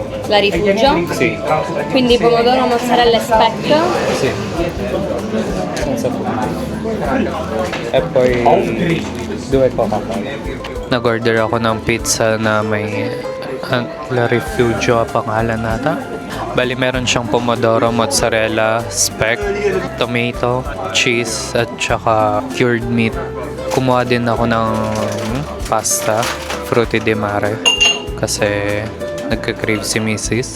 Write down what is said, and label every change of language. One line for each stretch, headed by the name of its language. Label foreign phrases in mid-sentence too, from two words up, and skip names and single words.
Italian: La rifugio? Sì, Quindi pomodoro, mozzarella e speck? sì, senza funghi. E poi 2 Coca-Cola.
Filipino: Nag-order ako ng pizza na may La Rifugio pangalan nata. Bali meron siyang
Italian: pomodoro, mozzarella, speck,
English: tomato, cheese,
Filipino: at saka
English: cured meat.
Filipino: Kumuha din ako ng pasta,
Italian: frutti di mare,
Filipino: kasi nagka-crave si Mrs.